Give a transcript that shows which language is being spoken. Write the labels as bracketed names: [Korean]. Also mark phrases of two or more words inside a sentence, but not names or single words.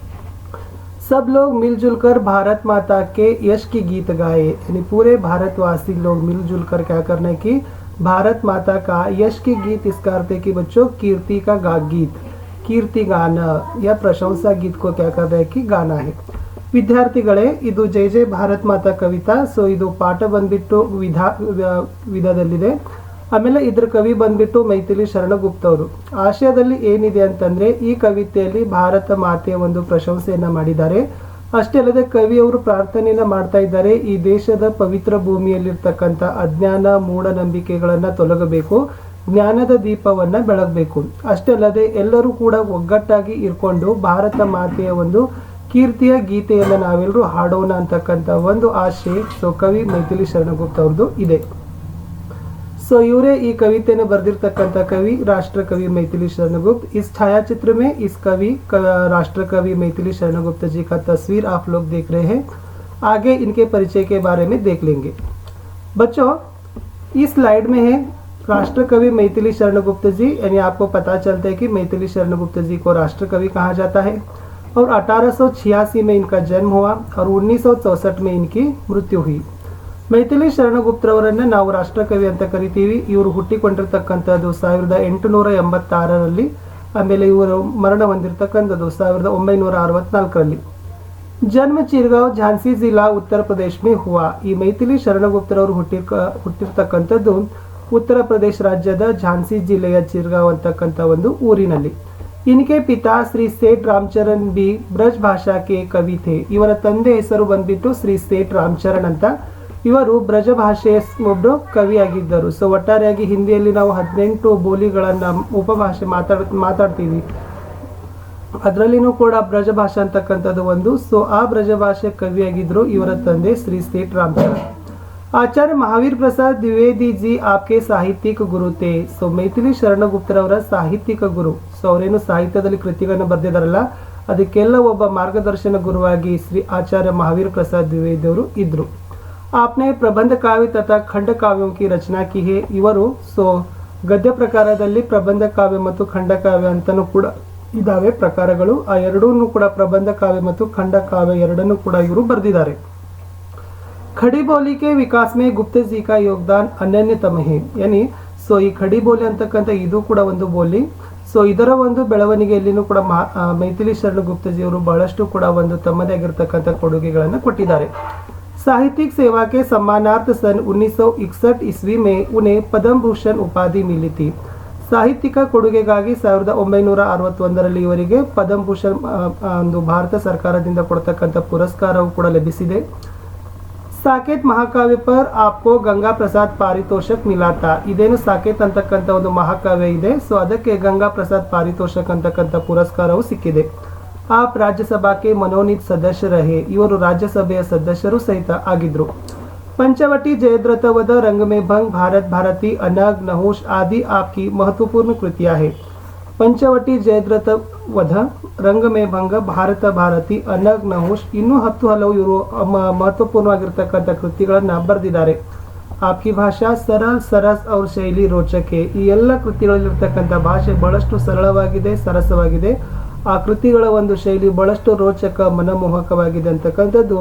[Hindi] सब लोग मिलजुल कर भारत माता के यश की गीत गाए। यानी पूरे भारतवासी लोग मिलजुल कर क्या करना है कि भारत माता का यश की गीत, इसका अर्थ है कि बच्चों कीर्ति का गीत, कीर्ति गाना या प्रशंसा गीत को क्या कर रहा है कि गाना है। [Kannada] ವಿದ್ಯಾರ್ಥಿಗಳೇ, ಇದು ಜೈ ಜೈ ಭಾರತ್ ಮಾತಾ ಕವಿತಾ. ಸೊ ಇದು ಪಾಠ ಬಂದ್ಬಿಟ್ಟು ವಿಧದಲ್ಲಿದೆ. ಆಮೇಲೆ ಇದ್ರ ಕವಿ ಬಂದ್ಬಿಟ್ಟು ಮೈಥಿಲಿ ಶರಣಗುಪ್ತ ಅವರು. ಆಶಯದಲ್ಲಿ ಏನಿದೆ ಅಂತಂದ್ರೆ ಈ ಕವಿತೆಯಲ್ಲಿ ಭಾರತ ಮಾತೆಯ ಒಂದು ಪ್ರಶಂಸೆಯನ್ನ ಮಾಡಿದ್ದಾರೆ. ಅಷ್ಟೇ ಅಲ್ಲದೆ ಕವಿಯವರು ಪ್ರಾರ್ಥನೆಯನ್ನ ಮಾಡ್ತಾ ಇದ್ದಾರೆ, ಈ ದೇಶದ ಪವಿತ್ರ ಭೂಮಿಯಲ್ಲಿರ್ತಕ್ಕಂಥ ಅಜ್ಞಾನ ಮೂಢನಂಬಿಕೆಗಳನ್ನ ತೊಲಗಬೇಕು, ಜ್ಞಾನದ ದೀಪವನ್ನ ಬೆಳಗಬೇಕು. ಅಷ್ಟೇ ಅಲ್ಲದೆ ಎಲ್ಲರೂ ಕೂಡ ಒಗ್ಗಟ್ಟಾಗಿ ಇರ್ಕೊಂಡು ಭಾರತ ಮಾತೆಯ ಒಂದು ಕೀರ್ತಿಯ ಗೀತೆಯನ್ನು ನಾವೆಲ್ಲರೂ ಹಾಡೋಣ ಅಂತಕ್ಕಂಥ ಒಂದು ಆಶೆ ಕವಿ ಮೈಥಿಲಿ ಶರಣಗುಪ್ತ ಅವ್ರದ್ದು ಇದೆ. ಸೊ ಇವರೇ ಈ ಕವಿತೆಯನ್ನು ಬರೆದಿರ್ತಕ್ಕಂಥ ಕವಿ [Hindi] राष्ट्र कवि मैथिली शरणगुप्त. इस छायाचित्र में इस राष्ट्र कवि मैथिली शरणगुप्त जी का तस्वीर आप लोग देख रहे हैं. आगे इनके परिचय के बारे में देख लेंगे. बच्चों, इस स्लाइड में है राष्ट्र कवि मैथिली शरणगुप्त जी. यानी आपको पता चलता है कि मैथिली शरणगुप्त जी को राष्ट्र कवि कहा जाता है. और 1886 में इनका जन्म हुआ और 1964 में इनकी मृत्यु हुई. [Kannada] ಮೈಥಿಲಿ ಶರಣಗುಪ್ತರವರನ್ನ ನಾವು ರಾಷ್ಟ್ರಕವಿ ಅಂತ ಕರಿತೀವಿ. ಇವರು ಹುಟ್ಟಿಕೊಂಡಿರ್ತಕ್ಕಂಥದ್ದು 1886ರಲ್ಲಿ. ಆಮೇಲೆ ಇವರು ಮರಣ ಹೊಂದಿರತಕ್ಕಂಥದ್ದು 1964ರಲ್ಲಿ. [Hindi] जन्म चिरगांव झांसी जिला उत्तर प्रदेश में हुआ. [Kannada] ಈ ಮೈಥಿಲಿ ಶರಣಗುಪ್ತರವರು ಹುಟ್ಟಿರ್ತಕ್ಕಂಥದ್ದು ಉತ್ತರ ಪ್ರದೇಶ ರಾಜ್ಯದ ಝಾನ್ಸಿ ಜಿಲ್ಲೆಯ ಚಿರಗಾಂವ್ ಅಂತಕ್ಕಂಥ ಒಂದು ಊರಿನಲ್ಲಿ. [Hindi] इनके पिता श्री सेठ रामचरण बी ब्रज भाषा के कवि थे. [Kannada] ಇವರ ತಂದೆ ಹೆಸರು ಬಂದ್ಬಿಟ್ಟು ಶ್ರೀ ಸೇಠ್ ರಾಮಚರಣ್ ಅಂತ. ಇವರು ಬ್ರಜ ಭಾಷೆಯ ಒಬ್ಬರು ಕವಿಯಾಗಿದ್ದರು. ಸೊ ಒಟ್ಟಾರೆಯಾಗಿ ಹಿಂದಿಯಲ್ಲಿ ನಾವು 18 ಬೋಲಿಗಳನ್ನ ಉಪಭಾಷೆ ಮಾತಾಡ್ತೀವಿ. ಅದರಲ್ಲಿನೂ ಕೂಡ ಬ್ರಜ ಭಾಷೆ ಅಂತಕ್ಕಂಥದ್ದು ಒಂದು. ಸೊ ಆ ಬ್ರಜ ಭಾಷೆ ಕವಿಯಾಗಿದ್ರು ಇವರ ತಂದೆ ಶ್ರೀ ಸೇಠ್ ರಾಮಚರಣ್. [Hindi] आचार्य महावीर प्रसाद द्विवेदी जी आपके साहित्यिक गुरु थे. [Kannada] ಸೊ ಮೈಥಿಲಿ ಶರಣಗುಪ್ತರವರ ಸಾಹಿತ್ಯಿಕ ಗುರು. ಸೊ ಅವರೇನು ಸಾಹಿತ್ಯದಲ್ಲಿ ಕೃತಿಗಳನ್ನು ಬರೆದಿದ್ದಾರಲ್ಲ, ಅದಕ್ಕೆಲ್ಲ ಒಬ್ಬ ಮಾರ್ಗದರ್ಶನ ಗುರುವಾಗಿ ಶ್ರೀ ಆಚಾರ್ಯ महावीर प्रसाद द्विवेदी ಅವರು ಇದ್ರು. [Hindi] आपने प्रबंध काव्य तथा खंड काव्यों की रचना की है. [Kannada] ಇವರು ಸೊ ಗದ್ಯ ಪ್ರಕಾರದಲ್ಲಿ ಪ್ರಬಂಧ ಕಾವ್ಯ ಮತ್ತು ಖಂಡ ಕಾವ್ಯ ಅಂತನೂ ಕೂಡ ಇದಾವೆ ಪ್ರಕಾರಗಳು. ಆ ಎರಡನ್ನೂ ಕೂಡ ಪ್ರಬಂಧ ಕಾವ್ಯ ಮತ್ತು ಖಂಡ ಕಾವ್ಯ ಎರಡನ್ನೂ ಕೂಡ ಇವರು ಬರೆದಿದ್ದಾರೆ. [Hindi] खड़ी बोली के विकास में गुप्त जी का योगदान अनन्यतम है. [Kannada] यानी ಸೊ ಈ ಖಡಿ ಬೋಲಿ ಅಂತಕ್ಕಂಥ ಇದು ಕೂಡ ಒಂದು ಬೋಲಿ. ಸೊ ಇದರ ಒಂದು ಬೆಳವಣಿಗೆಯಲ್ಲಿನೂ ಕೂಡ ಮೈಥಿಲಿ ಶರಣಗುಪ್ತ ಜಿ ಅವರು ಬಹಳಷ್ಟು ಕೂಡ ಒಂದು ತಮ್ಮದೇ ಆಗಿರತಕ್ಕಂಥ ಕೊಡುಗೆಗಳನ್ನು ಕೊಟ್ಟಿದ್ದಾರೆ. [Hindi] साहित्यिक सेवा के सम्मानार्थ सन 1961 ईस्वी में उन्हें पद्म भूषण उपाधि मिली थी. [Kannada] ಸಾಹಿತ್ಯಿಕ ಕೊಡುಗೆಗಾಗಿ 1961ರಲ್ಲಿ ಇವರಿಗೆ ಪದ್ಮ ಭೂಷಣ್ ಒಂದು ಭಾರತ ಸರ್ಕಾರದಿಂದ ಕೊಡತಕ್ಕಂಥ ಪುರಸ್ಕಾರವು ಕೂಡ ಲಭಿಸಿದೆ. [Hindi] साकेत महाकाव्य पर आपको गंगा प्रसाद पारितोषक मिला था. [Kannada] ಇದೇನು ಸಾಕೇತ್ ಅಂತಕ್ಕಂಥ ಒಂದು ಮಹಾಕಾವ್ಯ ಇದೆ. ಸೊ ಅದಕ್ಕೆ ಗಂಗಾ ಪ್ರಸಾದ್ ಪಾರಿತೋಷಕ್ ಅಂತಕ್ಕಂಥ ಪುರಸ್ಕಾರವು ಸಿಕ್ಕಿದೆ. [Hindi] आप राज्यसभा के मनोनीत सदस्य रहे. [Kannada] ಇವರು ರಾಜ್ಯಸಭೆಯ ಸದಸ್ಯರು ಸಹಿತ ಆಗಿದ್ರು. [Hindi] पंचवटी जयद्रथ वध, रंग में भंग, भारत भारती, अनग, नहुष आदि आपकी महत्वपूर्ण कृतियां है. पंचवटी जयद्रथ वध, [Kannada] ರಂಗ ಮೇ ಭಂಗ, ಭಾರತ ಭಾರತಿ, ಅನಗ್, ನಹುಷ್ ಇನ್ನೂ 10 ಹಲವು ಇವರು ಮಹತ್ವಪೂರ್ಣವಾಗಿರ್ತಕ್ಕಂಥ ಕೃತಿಗಳನ್ನು ಬರೆದಿದ್ದಾರೆ. [Hindi] आपकी भाषा सरल सरस और शैली रोचक. [Kannada] ಈ ಎಲ್ಲ ಕೃತಿಗಳಲ್ಲಿರ್ತಕ್ಕಂಥ ಭಾಷೆ ಬಹಳಷ್ಟು ಸರಳವಾಗಿದೆ, ಸರಸವಾಗಿದೆ. ಆ ಕೃತಿಗಳ ಒಂದು ಶೈಲಿ ಬಹಳಷ್ಟು ರೋಚಕ, ಮನಮೋಹಕವಾಗಿದೆ ಅಂತಕ್ಕಂಥದ್ದು.